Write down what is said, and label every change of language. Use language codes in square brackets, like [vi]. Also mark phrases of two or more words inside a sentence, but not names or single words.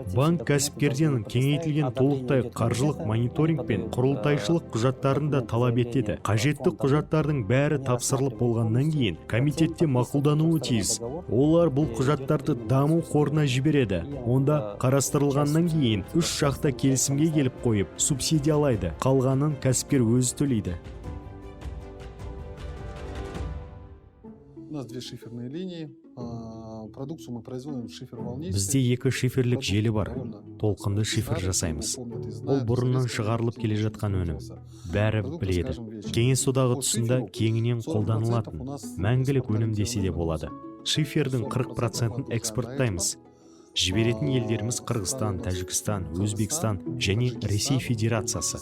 [kk] Банк кәсіпкерден кеңейтілген толықтай қаржылық мониторинг пен құрылтайшылық құжаттарын да талап етеді. Қажетті құжаттардың бәрі тапсырылып болғаннан кейін комитетте мақұлдануы тиіс. Олар бұл құжаттарды даму қорына жібереді. Онда қарастырылғаннан кейін 3 жақта келісімге келіп қойып, субсидиялайды. Қалғанын кәсіпкер өзі төлейді. [ru] У нас 2 шиферные линии. Продукцию мы производим шифер-волнистый. [kk] Бізде 2 шиферлік желі бар. Толқынды шифр жасаймыз. Ол бұрыннан шығарылып келе жатқан өнім. Бәрі біледі. Кеңес одағы тұсында кеңінен қолданылатын, мәңгілік өнім десе де болады. Шифердің 40%-ын экспорттаймыз. Жіберетін елдеріміз Қырғызстан, Тәжікстан, Өзбекстан және Ресей Федерациясы.